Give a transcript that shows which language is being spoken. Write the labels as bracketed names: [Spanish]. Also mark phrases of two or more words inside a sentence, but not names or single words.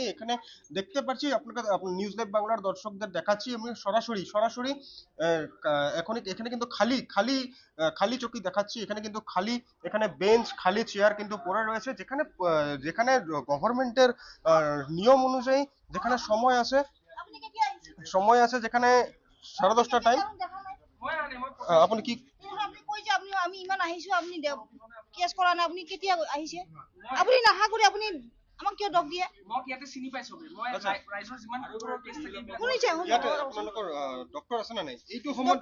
[Bangla] এখানে দেখতে পাচ্ছি আপনাকে, নিউজ লাইভ বাংলার দর্শকদের দেখাচ্ছি আমি সরাসরি এখন এখানে কিন্তু খালি চৌকি দেখাচ্ছি। এখানে কিন্তু এখানে বেঞ্চ, খালি চেয়ার কিন্তু পড়ে রয়েছে, যেখানে গভর্নমেন্টের নিয়ম অনুযায়ী যেখানে সময় আছে যেখানে 10:30 টাইম। [Assamese] আপুনি কি আপুনি কৈ যে আমি ইমান আহিছো, আপুনি কেছ কৰা নাই, আপুনি কেতিয়া আহিছে? আপুনি নাহা কৰি আপুনি আমাক কিয় দক দিয়ে? মোক ইয়াতে চিনি পাইছো মই ৰাইজৰ যিমান কেছ থাকে শুনিছে ইয়াতে আপোনালোকৰ ডক্টৰ আছে না নাই? এইটো সময়ত